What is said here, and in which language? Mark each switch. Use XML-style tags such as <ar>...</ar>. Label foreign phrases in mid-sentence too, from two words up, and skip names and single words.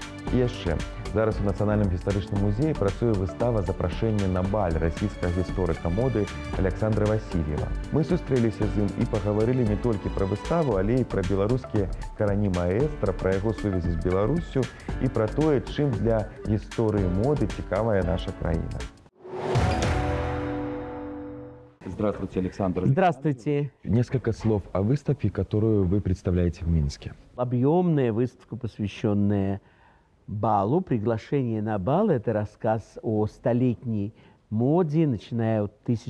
<be>І яшчэ, зараз у Нацыянальным гістарычным музеі працуе выстава «Запрашэнне на баль» расійскага гісторыка моды Александра Васильева. Мы сустрэліся з ім і пагаварылі не толькі пра выставу, але і пра беларускія карані маэстра, пра яго сувязі з Беларуссю і пра тое, чым для гісторыі моды цікавая наша краіна.</be> <ru>Здравствуйте, Александр. Здравствуйте. Несколько слов о выставке, которую вы представляете в Минске. Объемная выставка, посвященная балу. Приглашение на бал – это рассказ о столетней моде, начиная от</ru>